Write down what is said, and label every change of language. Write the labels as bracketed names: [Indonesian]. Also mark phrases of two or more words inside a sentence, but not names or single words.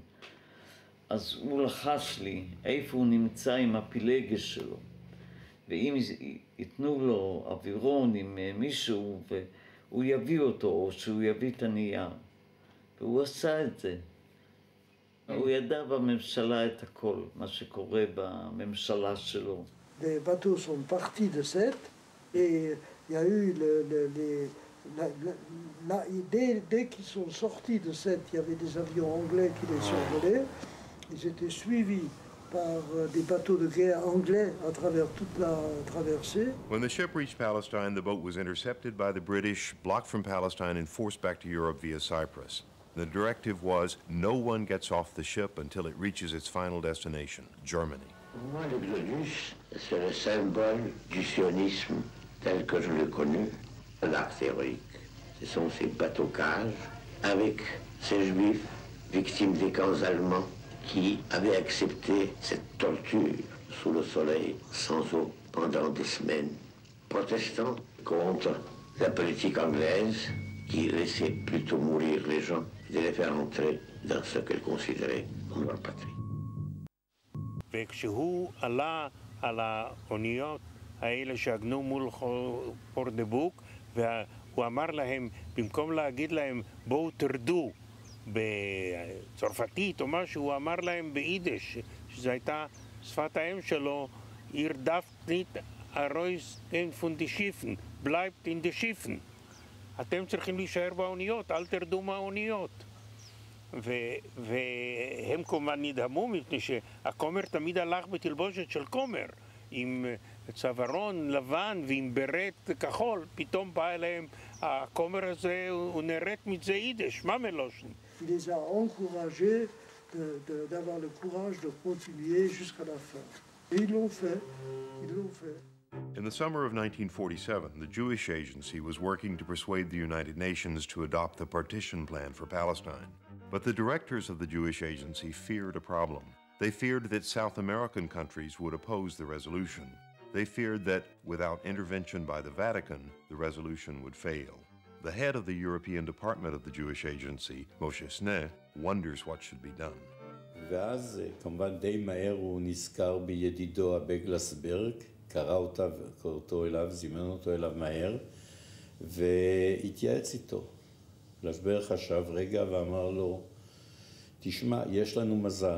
[Hebrew] אז הוא לחש לי איפה הוא נמצא עם הפילגש שלו, ואם ייתנו לו אווירון עם מישהו והוא יביא אותו, או שהוא יביא את הנייר. והוא עשה את זה. הוא ידע בממשלה את הכל, מה שקורה בממשלה שלו. [French] Les bateaux sont partis de Sète et il y a eu dès qu'ils sont sortis de Sète, il y avait des avions anglais qui les survolaient. Ils étaient suivis par des bateaux de guerre anglais à travers toute la traversée. [English] When the ship reached Palestine, the boat was intercepted by the British, blocked from Palestine, and forced back to Europe via Cyprus. The directive was no one gets off the ship until it reaches its final destination, Germany. [French] Pour moi, l'Exodus, c'est le symbole du sionisme tel que je l'ai connu, un acte héroïque. Ce sont ces bateaux-cages avec ces juifs victimes des camps allemands qui avaient accepté cette torture sous le soleil, sans eau, pendant des semaines, protestant contre la politique anglaise qui laissait plutôt mourir les gens et de les faire entrer dans ce qu'elle considérait comme leur patrie. [Hebrew] וכשהוא עלה על האוניות האלה שעגנו מול פורט דה בוק, והוא אמר להם, במקום להגיד להם בואו תרדו בצרפתית או משהו, הוא אמר להם ביידיש, שזו הייתה שפת האם שלו, [Yiddish] איר דאַרפֿט נישט אַרויסגיין פֿון די שיפֿן, בלײַבט אין די שיפֿן. [Hebrew] אתם צריכים להישאר באוניות, אל תרדו מהאוניות. והם כמובן נדהמו, מפני שהכומר תמיד הלך בתלבושת של כומר, עם צווארון לבן ועם ברט כחול. פתאום בא אליהם הכומר הזה, הוא נראית מזה יידיש, מה מלושן? [French] Il les a encouragés d'avoir le courage de continuer jusqu'à la fin. Et ils l'ont fait, ils l'ont fait. [English] In the summer of 1947, the Jewish Agency was working to persuade the United Nations to adopt the partition plan for Palestine. But the directors of the Jewish Agency feared a problem. They feared that South American countries would oppose the resolution. They feared that, without intervention by the Vatican, the resolution would fail. The head of the European Department of the Jewish Agency, Moshe Sneh, wonders what should be done. [Hebrew] ואז כמובן די מהר הוא נזכר בידידו הבגלסברג, קרא אותו אליו, זימן אותו אליו מהר, והתייעץ איתו. לסברג חשב רגע ואמר לו, תשמע, יש לנו מזל.